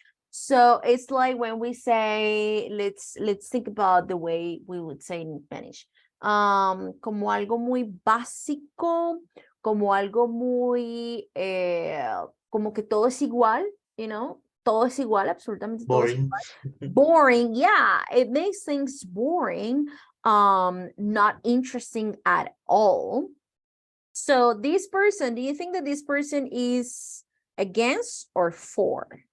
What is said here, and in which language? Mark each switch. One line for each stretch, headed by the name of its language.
English: So it's like when we say, let's think about the way we would say in Spanish.
Spanish: Como algo muy básico, como algo muy, como que todo es igual,
English: you know,
Spanish: todo es igual, absolutamente todo es
English: Boring.
Spanish: igual.
English: Boring, yeah, it makes things boring, not interesting at all. So this person, do you think that this person is against or for?